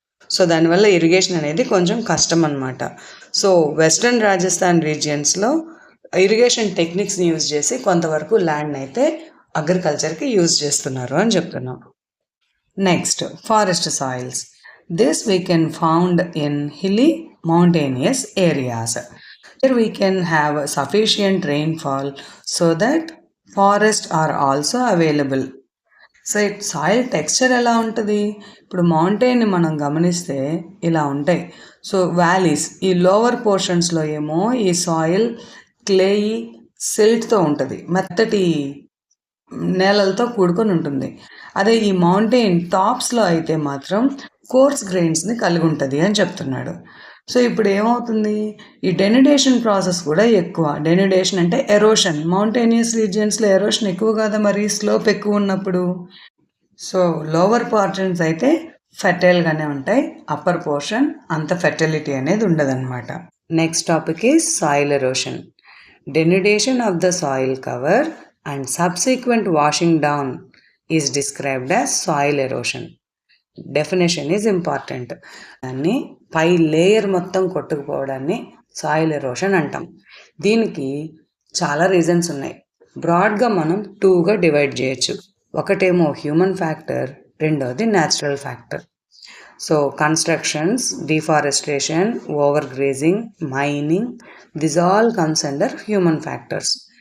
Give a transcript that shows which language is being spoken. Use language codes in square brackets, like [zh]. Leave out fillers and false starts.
[te] So దానివల్ల irrigation అనేది కొంచెం కష్టం అన్నమాట. So western Rajasthan రీజియన్స్లో irrigation టెక్నిక్స్ని use చేసి కొంతవరకు ల్యాండ్ అయితే అగ్రికల్చర్కి యూజ్ చేస్తున్నారు అని చెప్తున్నాం. [en] Next forest soils. This we can found in hilly mountainous areas. Here we can have sufficient rainfall so that forests are also available. [te] So soil texture ఎలా ఉంటుంది, ఇప్పుడు మౌంటైన్ని మనం గమనిస్తే ఇలా ఉంటాయి. సో వ్యాలీస్, ఈ లోవర్ పోర్షన్స్లో ఏమో ఈ సాయిల్ క్లేయి సిల్ట్తో ఉంటుంది, మెత్తటి నేలలతో కూడుకొని ఉంటుంది. అదే ఈ మౌంటైన్ టాప్స్లో అయితే మాత్రం కోర్స్ గ్రెయిన్స్ని కలిగి ఉంటుంది అని చెప్తున్నాడు. సో ఇప్పుడు ఏమవుతుంది, ఈ డెనిడేషన్ ప్రాసెస్ కూడా ఎక్కువ. డెనిడేషన్ అంటే ఎరోషన్. మౌంటేనియస్ రీజియన్స్లో ఎరోషన్ ఎక్కువ కదా మరి, స్లోప్ ఎక్కువ ఉన్నప్పుడు. సో లోవర్ పోర్షన్స్ అయితే ఫెర్టైల్గానే ఉంటాయి, అప్పర్ పోర్షన్ అంత ఫెర్టిలిటీ అనేది ఉండదన్నమాట. [en] Next topic is soil erosion. Denudation of the soil cover and subsequent washing down is described as soil erosion. Definition is important. [te] దాన్ని పై లేయర్ మొత్తం కొట్టుకుపోవడాన్ని సాయిల్ ఎరోషన్ అంటాం. దీనికి చాలా రీజన్స్ ఉన్నాయి. బ్రాడ్గా మనం 2గా డివైడ్ చేయొచ్చు. ఒకటేమో హ్యూమన్ ఫ్యాక్టర్, రెండోది natural factor. [en] So constructions, deforestation, over grazing, mining, this all comes under human factors.